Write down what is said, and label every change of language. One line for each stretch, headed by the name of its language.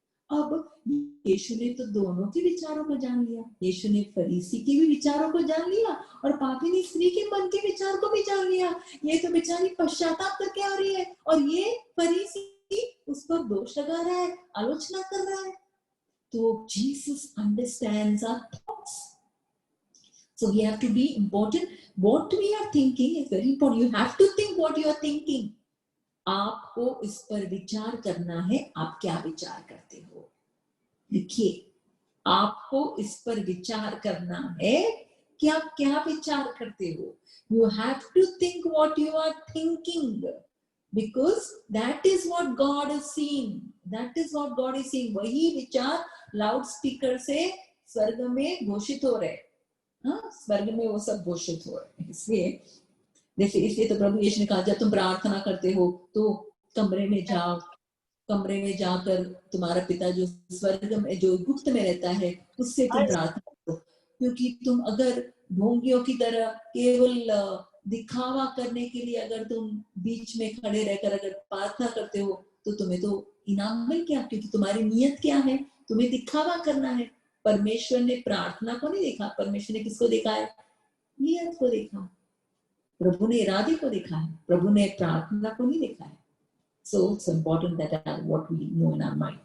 Hindi: अब यीशु ने तो दोनों के विचारों को जान लिया, यीशु ने फरीसी के भी विचारों को जान लिया और पापिनी स्त्री के मन के विचार को भी जान लिया। ये तो बेचारी पश्चाताप करके आ रही है और ये फरीसी उस पर दोष लगा रहा है, आलोचना कर रहा है।
English: तो Jesus understands our thoughts, so we have to be important. What we are thinking is very important. You have to think what you are thinking.
Hindi: आपको इस पर विचार करना है, आप क्या विचार करते हो। लिखिए, आपको इस पर विचार करना है कि आप क्या विचार करते हो।
English: You have to think what you are thinking, because that is what God is seeing. That is what God is seeing.
Hindi: वही विचार लाउड स्पीकर से स्वर्ग में घोषित हो रहे, हाँ, स्वर्ग में वो सब घोषित हो रहे। इसलिए तो प्रभु यीशु ने कहा, जब तुम प्रार्थना करते हो तो कमरे में जाओ, कमरे में जाकर तुम्हारा पिता जो स्वर्ग में, जो गुप्त में रहता है, उससे तुम प्रार्थना करो। क्योंकि तुम अगर ढोंगियों की तरह केवल दिखावा करने के लिए अगर तुम बीच में खड़े रहकर अगर प्रार्थना करते हो, तो तुम्हें तो इनाम मिल गया, क्योंकि तुम्हारी नियत क्या है, तुम्हें दिखावा करना है। परमेश्वर ने प्रार्थना को नहीं देखा, परमेश्वर ने किसको देखा है? नियत को देखा। प्रभु ने इरादे को देखा है, प्रभु ने प्रार्थना को नहीं देखा है।
English: So it's important that what we know in our mind.